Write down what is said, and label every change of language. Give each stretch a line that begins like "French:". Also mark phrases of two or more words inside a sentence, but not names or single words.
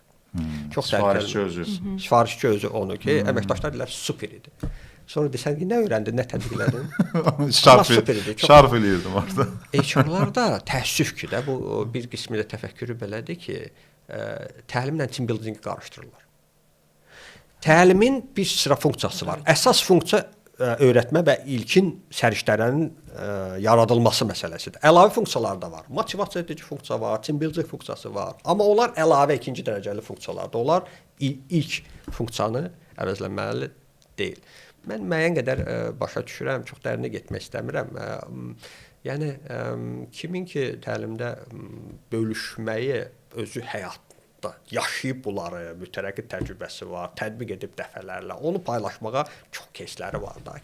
Azerbaijani: Çox sifarişçi özü. Sifarişçi özü onu ki, əməkdaşlar deyirlər super idi. Sonra desən ki, nə öyrəndin, nə tədbiqlədin? Şarf eləyirdim orada. HR-larda təəssüf ki, də bu bir qismi də təfəkkürü belədir ki, təlimlə
English: team building
Azerbaijani: qarışdırırlar. Təlimin bir sıra funksiyası var. Əsas funksiya öyrətmə və ilkin səriştələrin yaradılması məsələsidir. Əlavə funksiyalar da var. Motivasiya edici funksiya var,
English: team building
Azerbaijani: funksiyası var. Amma onlar əlavə ikinci dərəcəli funksiyalardır. Onlar ilk funksiyanı əvəzləməli deyil. Mən müəyyən qədər başa düşürəm, çox dərinə getmək istəmirəm. Yəni kimin ki təlimdə bölüşməyi özü həyatda yaşayıb bunları, mütərəqqi təcrübəsi var, tətbiq edib dəfələrlə, onu paylaşmağa çox keysləri var da.